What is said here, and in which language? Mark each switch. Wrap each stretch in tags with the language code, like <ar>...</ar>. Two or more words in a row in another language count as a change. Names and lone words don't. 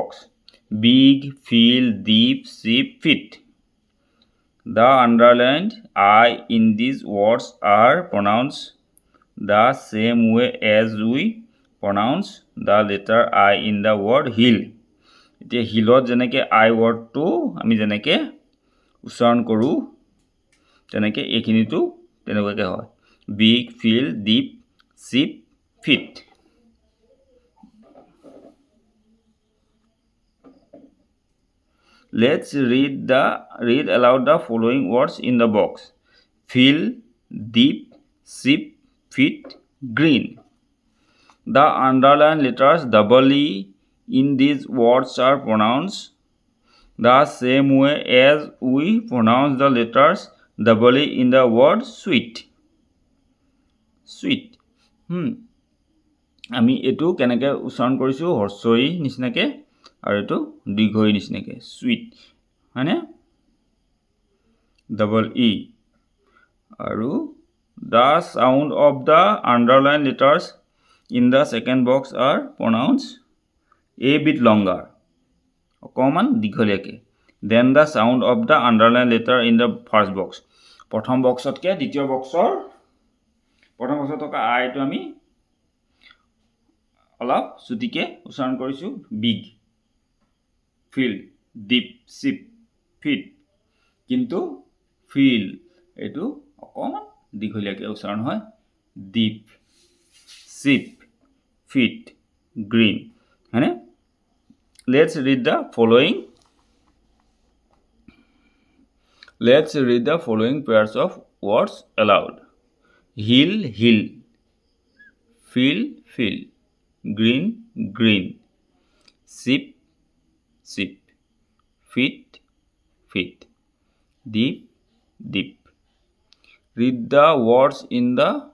<en>Big, field, deep, sheep, fit. The underlined I in these words are pronounced the same way as we pronounce the letter I in the word hill.</en> <as>এতিয়া হিলত যেনেকৈ</as> <en>I wordটো</en> <as>আমি যেনেকৈ উচ্চাৰণ কৰোঁ তেনেকৈ এইখিনিতো তেনেকুৱাকৈ হয়</as> <en>big field deep sheep, feet. Let's read aloud the following words in the box. Field, deep, sheep, feet, green. The underlined letters double E in these words are pronounced the same way as we pronounce the letters double E in the word sweet. Sweet.</en> <as>আমি এটো কেনেকৈ উচ্চাৰণ কৰিছোঁ হৰ্ষই নিচিনাকৈ আৰু এটো দীৰ্ঘই নিচিনাকৈ সুইট হয়নে</as> <en>double E আৰু the sound of the underlined letters in the second box are pronounced a bit longer</en> <as>অকমান দীঘলীয়াকৈ</as> <en>then the sound of the underlined letter in the first box</en> <as>প্ৰথম বক্সতকৈ দ্বিতীয় বক্সৰ প্ৰথম বক্সত থকা আইটো আমি অলপ ছুটিকে উচ্চাৰণ কৰিছো</as> <en>big field deep sheep feet</en> <as>কিন্তু ফিল্ড এটো অকমান দীঘলীয়াকৈ উচ্চাৰণ হয়</as> <en>deep sheep feet green</en> <as>হয়নে</as> <en>let's read the following pairs of words aloud hill hill field field green green sheep sheep feet feet deep deep read the words in the</en>